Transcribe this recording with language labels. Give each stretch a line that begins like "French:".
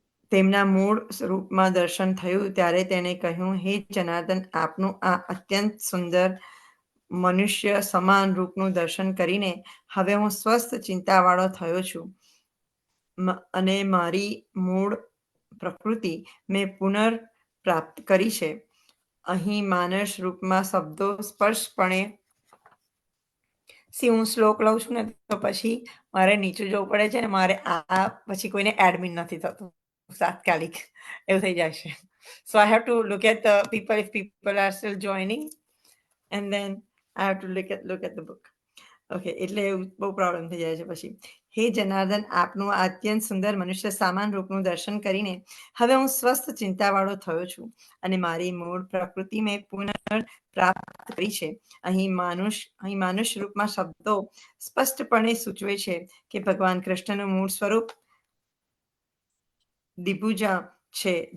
Gujarati: તેમના મૂળ સ્વરૂપમાં દર્શન થયું ત્યારે તેને કહ્યું, હે જનાર્દન, આપનું આ અત્યંત સુંદર મનુષ્ય સમાન રૂપનું દર્શન કરીને હવે હું સ્વસ્થ ચિંતાવાળો થયો છું, અને મારી મૂળ પ્રકૃતિ મેં પુનર્પ્રાપ્ત કરી છે. અહીં માનસ રૂપમાં શબ્દો સ્પષ્ટપણે હું શ્લોક લઉં છું ને તો પછી મારે નીચું જવું પડે છે, ને મારે આ પછી કોઈને એડમિન નથી થતું તાત્કાલિક, એવું થઈ જાય છે.
English: So I have to look at the people if people are still joining, and then I have to look at the book.
Gujarati: Okay, એટલે બહુ પ્રોબ્લેમ થઈ જાય છે પછી. હે જનાર્દન, આપનું આ અત્યંત સુંદર મનુષ્ય સામાન રૂપનું દર્શન કરીને હવે હું સ્વસ્થ ચિંતાવાળો થયો છું, અને મારી મૂળ પ્રકૃતિ મેં પુનઃપ્રાપ્ત કરી છે. અહીં માનુષ રૂપમાં શબ્દો સ્પષ્ટપણે સૂચવે છે કે ભગવાન કૃષ્ણનું મૂળ સ્વરૂપ દિભુજા છે.